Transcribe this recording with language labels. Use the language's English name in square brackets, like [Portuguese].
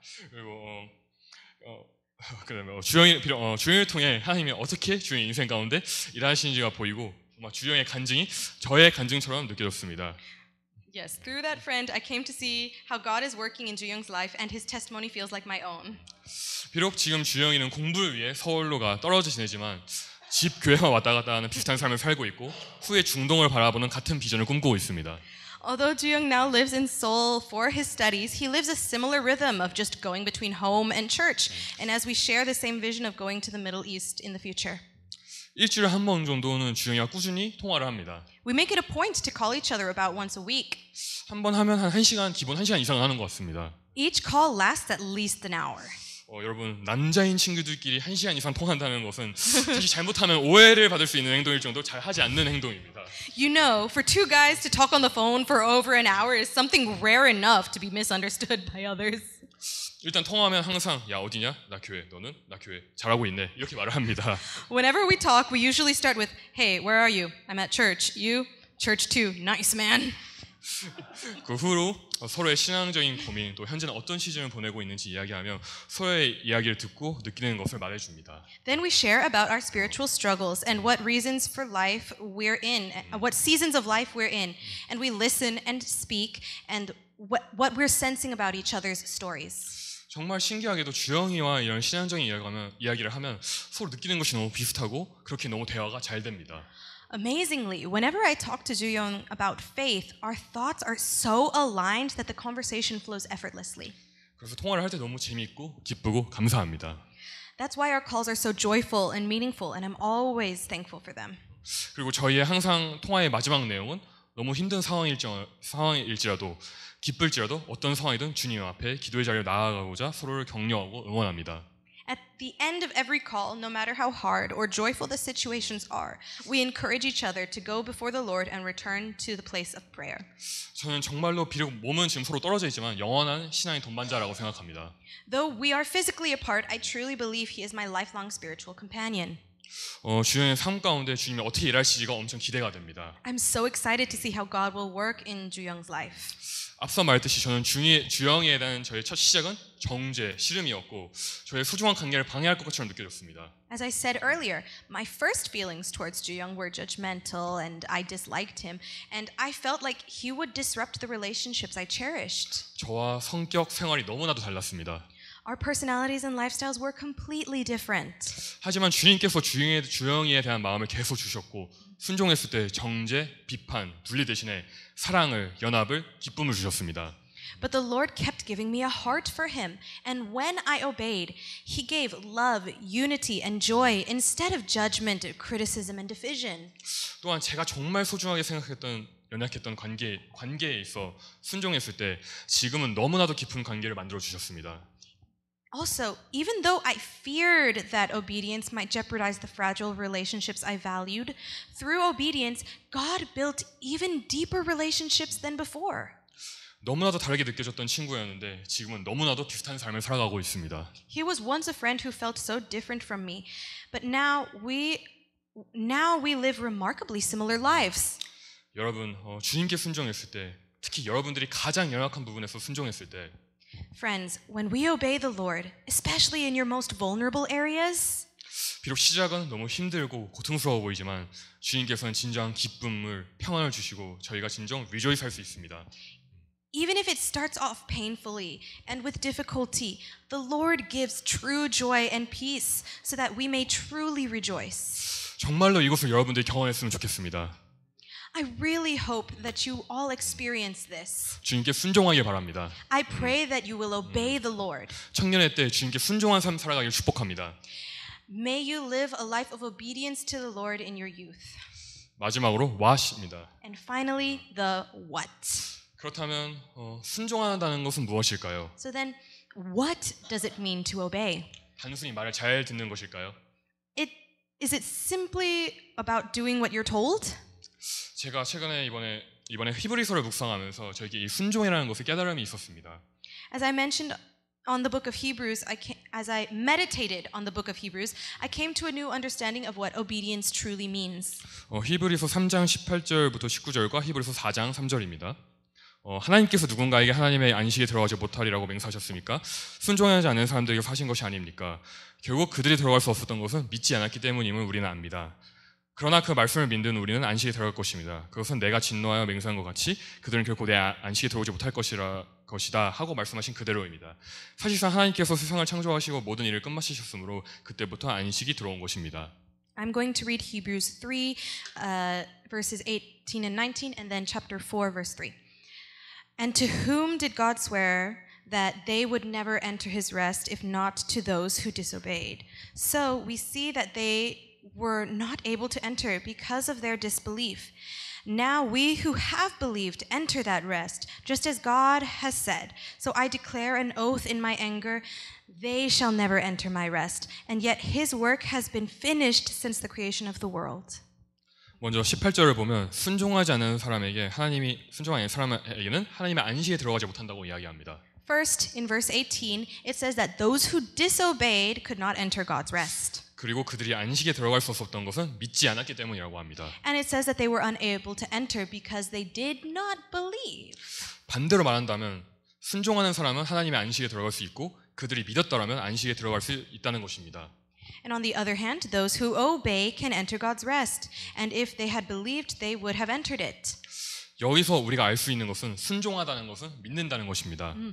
[Korean] 그리고 그다음에 주영을 통해 하나님이 어떻게 주영의 인생 가운데 일하시는지가 보이고 정말 주영의 간증이 저의 간증처럼 느껴졌습니다. [English] Yes, through that friend, I came to see how God is working in Ju-young's life, and his testimony feels like my own. [Korean] 비록 지금 주영이는 공부를 위해 서울로가 떨어져 지내지만 집 교회만 왔다 갔다 하는 비슷한 삶을 살고 있고 후에 중동을 바라보는 같은 비전을 꿈꾸고 있습니다. [English] Although Ju-young now lives in Seoul for his studies, he lives a similar rhythm of just going between home and church. And as we share the same vision of going to the Middle East in the future. [Korean] 일주일에 한 번 정도는 주영이와 꾸준히 통화를 합니다. [English] We make it a point to call each other about once a week. [Korean] 한 번 하면 한 1시간, 기본 1시간 이상은 하는 것 같습니다. [English] Each call lasts at least an hour. [Korean] 여러분 남자인 친구들끼리 1시간 이상 통한다는 것은 특히 잘못하면 오해를 받을 수 있는 행동일 정도로 잘 하지 않는 행동입니다. [English] You know, for two guys to talk on the phone for over an hour is something rare enough to be misunderstood by others. [Korean] 일단 통화하면 항상 야 어디냐? 나 교회. 너는? 나 교회. 잘하고 있네. 이렇게 말을 합니다. [English] Whenever we talk, we usually start with, "Hey, where are you? I'm at church. You? Church too. Nice, man." [Korean] 그 후로 서로의 신앙적인 고민 또 현재는 어떤 시즌을 보내고 있는지 이야기하며 서로의 이야기를 듣고 느끼는 것을 말해줍니다. [English] Then we share about our spiritual struggles and what reasons for life we're in, what seasons of life we're in, and we listen and speak and what we're sensing about each other's stories. [Korean] 정말 신기하게도 주영이와 이런 신앙적인 이야기를 하면 서로 느끼는 것이 너무 비슷하고 그렇게 너무 대화가 잘 됩니다. [English] Amazingly, whenever I talk to Ju-young about faith, our thoughts are so aligned that the conversation flows effortlessly. [Korean] 그래서 통화를 할 때 너무 재미있고 기쁘고 감사합니다. [English] That's why our calls are so joyful and meaningful, and I'm always thankful for them. [Korean] 그리고 저희의 항상 통화의 마지막 내용은 너무 힘든 상황일지라도 기쁠지라도 어떤 상황이든 주님 앞에 기도의 자리에 나아가고자 서로를 격려하고 응원합니다. [English] At the end of every call, no matter how hard or joyful the situations are, we encourage each other to go before the Lord and return to the place of prayer. [Korean] 저는 정말로 비록 몸은 지금 서로 떨어져 있지만 영원한 신앙의 동반자라고 생각합니다. [English] Though we are physically apart, I truly believe he is my lifelong spiritual companion. [Korean] 주영의 삶 가운데 주님이 어떻게 일하실지가 엄청 기대가 됩니다. [English] I'm so excited to see how God will work in Ju-young's life. [Korean] 앞서 말했듯이 저는 주영이에 대한 저의 첫 시작은 정죄, 씨름이었고 저의 소중한 관계를 방해할 것처럼 느껴졌습니다. [English] As I said earlier, my first feelings towards Ju-young were judgmental and I disliked him, and I felt like he would disrupt the relationships I cherished. [Korean] 저와 성격, 생활이 너무나도 달랐습니다. [English] Our personalities and lifestyles were completely different. [Korean] 하지만 주님께서 주영이에 대한 마음을 계속 주셨고 순종했을 때 정죄, 비판, 분리 대신에 사랑을, 연합을, 기쁨을 주셨습니다. [English] But the Lord kept giving me a heart for him, and when I obeyed, he gave love, unity, and joy instead of judgment, criticism, and division. [Korean] 또한 제가 정말 소중하게 생각했던 연약했던 관계에 있어 순종했을 때 지금은 너무나도 깊은 관계를 만들어 주셨습니다. [English] Also, even though I feared that obedience might jeopardize the fragile relationships I valued, through obedience, God built even deeper relationships than before. [Korean] 너무나도 다르게 느껴졌던 친구였는데 지금은 너무나도 비슷한 삶을 살아가고 있습니다. [English] He was once a friend who felt so different from me, but now we live remarkably similar lives. [Korean] 여러분, 주님께 순종했을 때, 특히 여러분들이 가장 연약한 부분에서 순종했을 때 [English] Friends, when we obey the Lord, especially in your most vulnerable areas, [Korean] 비록 시작은 너무 힘들고 고통스러워 보이지만 주님께서는 진정한 기쁨을, 평안을 주시고 저희가 진정 [English] rejoice [Korean] 할 수 있습니다. [English] even if it starts off painfully and with difficulty, the Lord gives true joy and peace so that we may truly rejoice. [Korean] 정말로 이것을 여러분들이 경험했으면 좋겠습니다. [English] I really hope that you all experience this. [Korean] 주님께 순종하길 바랍니다. [English] I pray that you will obey the Lord. [Korean] 청년의 때 주님께 순종한 삶 살아가길 축복합니다. [English] May you live a life of obedience to the Lord in your youth. [Korean] 마지막으로 what입니다. [English] And finally, the what. [Korean] 그렇다면 순종한다는 것은 무엇일까요? [English] So then, what does it mean to obey? [Korean] 단순히 말을 잘 듣는 것일까요? [English] Is it simply about doing what you're told? [Korean] 제가 최근에 이번에 히브리서를 묵상하면서 저에게 이 순종이라는 것에 깨달음이 있었습니다. [English] As I mentioned on the book of Hebrews, as I meditated on the book of Hebrews, I came to a new understanding of what obedience truly means. [Korean] 히브리서 3장 18절부터 19절과 히브리서 4장 3절입니다. 하나님께서 누군가에게 하나님의 안식에 들어가지 못하리라고 맹세하셨으니까 순종하지 않는 사람들에게 하신 것이 아닙니까? 결국 그들이 들어갈 수 없었던 것은 믿지 않았기 때문임을 우리는 압니다. 그러나 그 말씀을 믿는 우리는 안식에 들어갈 것입니다. 그것은 내가 진노하여 맹세한 것 같이 그들은 결코 내 안식에 들어오지 못할 것이다 하고 말씀하신 그대로입니다. 사실상 하나님께서 세상을 창조하시고 모든 일을 끝마치셨으므로 그때부터 안식이 들어온 것입니다. [English] I'm going to read Hebrews 3 verses 18 and 19 and then chapter 4 verse 3. And to whom did God swear that they would never enter his rest if not to those who disobeyed? So we see that they were not able to enter because of their disbelief. Now we who have believed enter that rest, just as God has said. So I declare an oath in my anger, they shall never enter my rest. And yet his work has been finished since the creation of the world. [Korean] 먼저 18절을 보면 순종하지 않는 사람에게는 하나님의 안식에 들어가지 못한다고 이야기합니다. [English] First, in verse 18, it says that those who disobeyed could not enter God's rest. [Korean] 그리고 그들이 안식에 들어갈 수 없었던 것은 믿지 않았기 때문이라고 합니다. [English] And it says that they were unable to enter because they did not believe. [Korean] 반대로 말한다면 순종하는 사람은 하나님의 안식에 들어갈 수 있고 그들이 믿었더라면 안식에 들어갈 수 있다는 것입니다. [English] And on the other hand, those who obey can enter God's rest. And if they had believed, they would have entered it. [Korean] 여기서 우리가 알 수 있는 것은 순종하다는 것은 믿는다는 것입니다.